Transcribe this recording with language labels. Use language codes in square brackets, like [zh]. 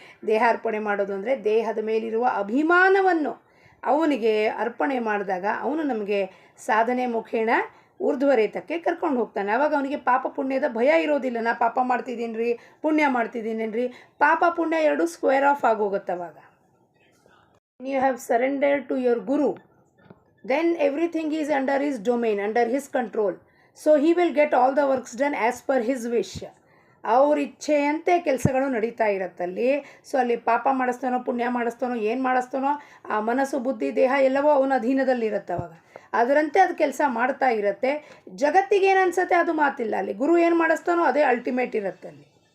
[kn] ದೇಹಾರ್ಪಣೆ ಮಾಡೋದು ಅಂದರೆ ದೇಹದ ಮೇಲಿರುವ ಅಭಿಮಾನವನ್ನು ಅವನಿಗೆ ಅರ್ಪಣೆ ಮಾಡಿದಾಗ ಅವನು ನಮಗೆ ಸಾಧನೆ ಮುಖೇಣ ಊರ್ಧ್ವರೇತಕ್ಕೆ ಕರ್ಕೊಂಡು ಹೋಗ್ತಾನೆ. ಆವಾಗ ಅವನಿಗೆ ಪಾಪ ಪುಣ್ಯದ ಭಯ ಇರೋದಿಲ್ಲ. ನಾ ಪಾಪ ಮಾಡ್ತಿದ್ದೀನಿ ರೀ, ಪುಣ್ಯ ಮಾಡ್ತಿದ್ದೀನೇನ್ರಿ, ಪಾಪ ಪುಣ್ಯ ಎರಡು ಸ್ಕ್ವೇರ್ ಆಫ್ ಆಗೋಗುತ್ತೆ ಅವಾಗ. [en] You have surrendered to your guru, then everything is under his domain, under his control. So he will get all the works done as per his wish. [kn] ಅವ್ರ ಇಚ್ಛೆಯಂತೆ ಕೆಲಸಗಳು ನಡೀತಾ ಇರುತ್ತಲ್ಲಿ. ಸೊ ಅಲ್ಲಿ ಪಾಪ ಮಾಡಿಸ್ತಾನೋ ಪುಣ್ಯ ಮಾಡಿಸ್ತಾನೋ ಏನು ಮಾಡಿಸ್ತಾನೋ ಆ ಮನಸ್ಸು ಬುದ್ಧಿ ದೇಹ ಎಲ್ಲವೋ ಅವನ ಅಧೀನದಲ್ಲಿರುತ್ತೆ. ಅವಾಗ ಅದರಂತೆ ಅದು ಕೆಲಸ ಮಾಡ್ತಾ ಇರುತ್ತೆ. ಜಗತ್ತಿಗೆ ಏನು ಅನ್ಸುತ್ತೆ ಅದು ಮಾತಿಲ್ಲ ಅಲ್ಲಿ. ಗುರು ಏನು ಮಾಡಿಸ್ತಾನೋ ಅದೇ ಅಲ್ಟಿಮೇಟ್ ಇರುತ್ತೆ ಅಲ್ಲಿ.